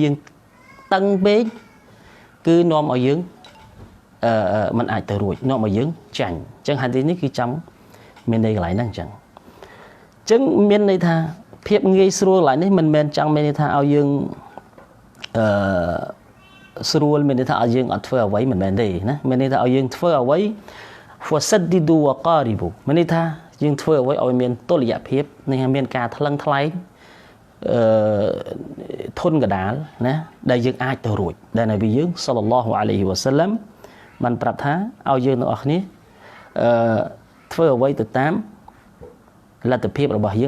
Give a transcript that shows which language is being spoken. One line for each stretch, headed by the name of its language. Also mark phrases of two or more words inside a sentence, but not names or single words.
Khmer: យើងតឹងពេកគឺនាំឲ្យយើងមិនអាចទៅរួចនាំឲ្យយើងចាញ់អញ្ចឹងហាឌីសនេះគឺចង់មានន័យកន្លែងហ្នឹងអញ្ចឹងមានន័យថាភាពងាយស្រួលកន្លែងនេះមិនមែនចង់មានន័យថាឲ្យយើងស្រួលមានន័យថាឲ្យយើងអត់ធ្វើអ្វីមិនមែនទេណាមានន័យថាឲ្យយើងធ្វើអ្វី
Arabic: فسددوا وقاربوا
Khmer: មានន័យថាយើងធ្វើអ្វីឲ្យមានតុល្យភាពនឹងមានការថ្លឹងថ្លែង ធនកដាលណាដែលយើងអាចទៅរួចដែលនប៊ីយើងសល្លឡោះអាឡៃហ៊ីវ៉ាសាឡាំបានប្រាប់ថាឲ្យយើងទាំងអស់គ្នាធ្វើអ្វីទៅតាមលទ្ធភាពរបស់យើង